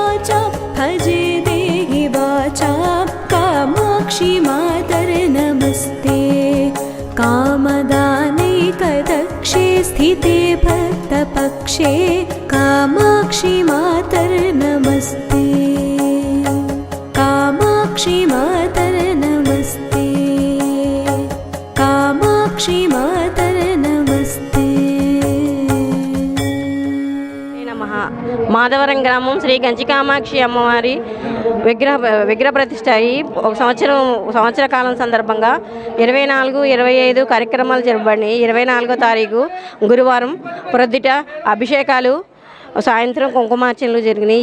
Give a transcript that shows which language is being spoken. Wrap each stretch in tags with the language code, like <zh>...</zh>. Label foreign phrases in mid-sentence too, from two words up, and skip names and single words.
<sa>वाचा कामाक्षि मातर्नमस्ते कामदानैकदक्षे स्थिते भक्तपक्षे कामाक्षि मातर्नमस्ते कामाक्षि मातर्नमस्ते कामाक्षि मातर्नमस्ते</sa> <te>నమః మాధవరం గ్రామం శ్రీ కంచి కామాక్షి అమ్మవారి విగ్రహ ప్రతిష్ట అయ్యి ఒక సంవత్సర కాలం సందర్భంగా 24, 25 కార్యక్రమాలు జరపబడినాయి. 24వ తారీఖు గురువారం ప్రొద్దుట అభిషేకాలు, సాయంత్రం కుంకుమార్చనలు జరిగినాయి.</te>